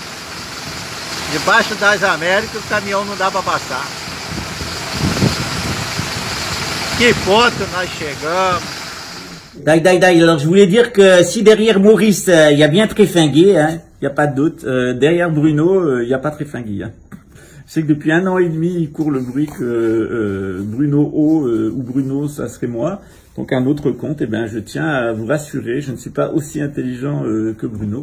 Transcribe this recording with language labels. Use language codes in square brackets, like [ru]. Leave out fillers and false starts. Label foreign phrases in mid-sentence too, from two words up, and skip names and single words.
[pt] Debaixo das Américas, o caminhão não dá para passar. Que ponto nós chegamos. Daï. [fr] Alors, je voulais dire que si derrière Maurice, il y a bien Tréfinguet, hein, il n'y a pas de doute, derrière Bruno, il n'y a pas Tréfinguet. Hein. Je sais que depuis 1 an et demi, il court le bruit que Bruno O ou Bruno, ça serait moi. Donc un autre compte, eh bien, je tiens à vous rassurer, je ne suis pas aussi intelligent que Bruno.